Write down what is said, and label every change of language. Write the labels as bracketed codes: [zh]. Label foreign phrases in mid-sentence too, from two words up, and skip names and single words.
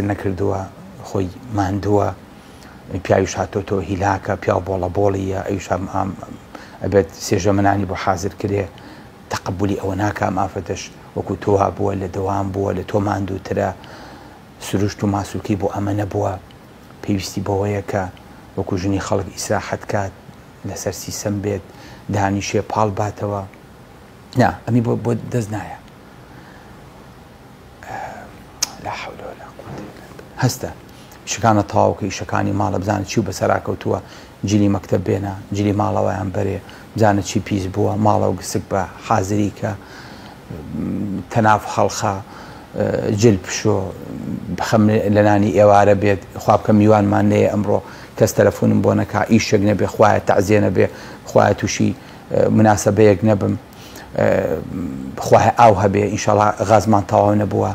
[ckb] نەکردووە، خۆی ماندووە، پیاویش هاتۆتەوە هیلاکە، پیا بۆڵە بۆڵیە، ئەویش ئەبێت سێژەمەنانی بۆ حازر کرێ، تەقبولی ئەوە ناکە، ئەم ئافرەتەش وەکو تۆوا بووە، لە دەوام بووە، لە تۆ ماندووترە، سروشت و ماسوولکی بۆ ئەمە نەبووە، پێویستی بەوەیە کە وەکو ژنی خەڵک ئیسراحەت کات، لەسەر سیسەم بێت، دانیشێ پاڵ باتەوە، نا ئەمی بۆ دەست نایە. [ar] لا حول ولا قوة إلا بالله. [ckb] هەستە ئیشەکانە تەواوکە، ئیشەکانی ماڵە بزانە چی و بەسەراکەوتووە، جلی مەکتەب بێنە، جلی ماڵەوەیان بەرێ، بزانە چی پیس بووە، ماڵەوە گسک بە حازری کە، تەناف خەڵخە، جل پشۆ، بخەم لە نانی ئێوارە بێت، خوا بکە میوانمان نەیە ئەمڕۆ، کەس تەلەفۆنم بۆ نەکا، ئیشێک نەبێ، خوایە تەعزیە نەبێ، خوایە تووشی مناسەبەیەک نەبم، خوایە ئاو هەبێ، ئینشەڵڵا غازمان تەواو نەبووە.